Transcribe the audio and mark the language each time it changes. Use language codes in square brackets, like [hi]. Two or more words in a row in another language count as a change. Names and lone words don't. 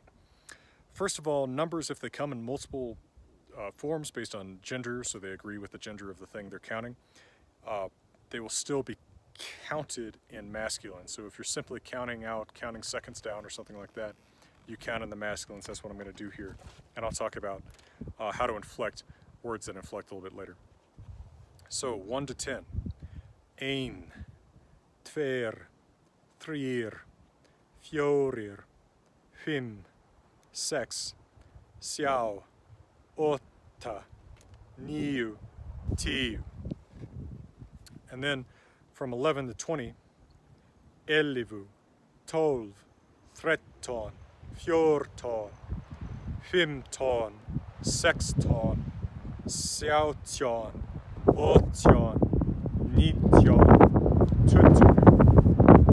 [en] First of all, numbers, if they come in multiple forms based on gender, so they agree with the gender of the thing they're counting, they will still be counted in masculine. So if you're simply counting seconds down or something like that, you count in the masculines. That's what I'm going to do here. And I'll talk about how to inflect words that inflect a little bit later. So 1 to 10. [is] Ein, tver, thrir, fjórir, fim, sex, sjá, åtta, níu, tíu. [en] And then from 11 to 20, ellefu, 12, 13, 14, 15, 16, 17, 18, 19, 20.